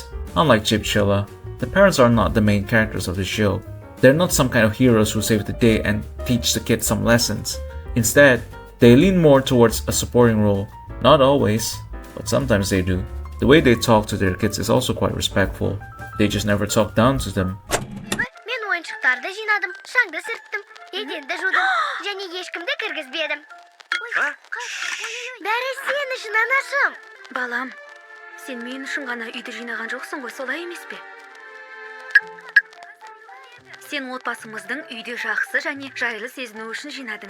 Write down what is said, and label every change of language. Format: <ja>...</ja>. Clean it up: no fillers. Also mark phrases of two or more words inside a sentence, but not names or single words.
<en>Unlike Chilla, the parents are not the main characters of the show. They're not some kind of heroes who save the day and teach the kids some lessons. Instead, they lean more towards a supporting role. Not always, but sometimes they do. The way they talk to their kids is also quite respectful. They just never talk down to them.</en> <kk>Мен ойыншықтарды жинадым, шаңды сырттым, еденді жудым, және ешкімді кіргізбедім. Бәрі сен үшін, анашым. Балам, сен мен үшін ғана үйді жинаған жоқсың ғой, солай емес пе? Сен отбасымыздың үйде жақсы және жайлы сезіну үшін жинадың.</kk>